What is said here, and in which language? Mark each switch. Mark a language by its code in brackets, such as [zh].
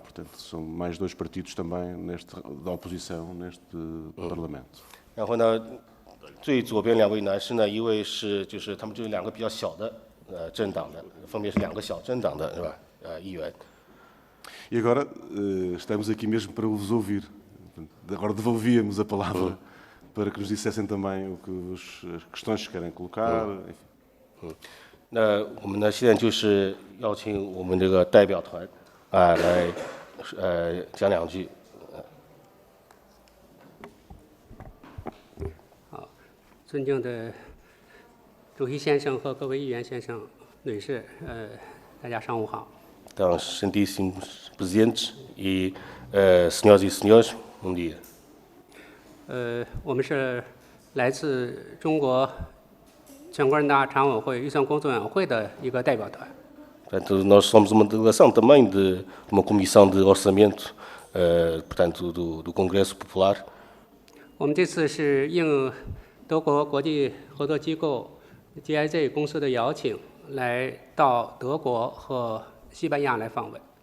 [pt] Portanto, são mais dois partidos também da oposição neste Parlamento. [zh] 然后呢，最左边两位男士呢，一位是就是他们就是两个比较小的政党的，分别是两个小政党的是吧？议员。 [pt] E agora estamos aqui mesmo para vos ouvir. Agora devolvíamos a palavra para que nos dissessem também as questões que querem colocar. Enfim. [zh] 那我们呢，现在就是邀请我们这个代表团来讲两句。好，尊敬的主席先生和各位议员先生、女士，大家上午好。 [pt] Então, excelentíssimos presidentes e senhoras e senhores, bom dia. [zh] 我们是来自中国全国人大常委会预算工作委员会的一个代表团。 [pt] Portanto, nós somos uma delegação também de uma comissão de orçamento, portanto, do Congresso Popular. [zh] 我们这次是应德国国际合作机构 GIZ 公司的邀请，来到德国和西班牙来访问。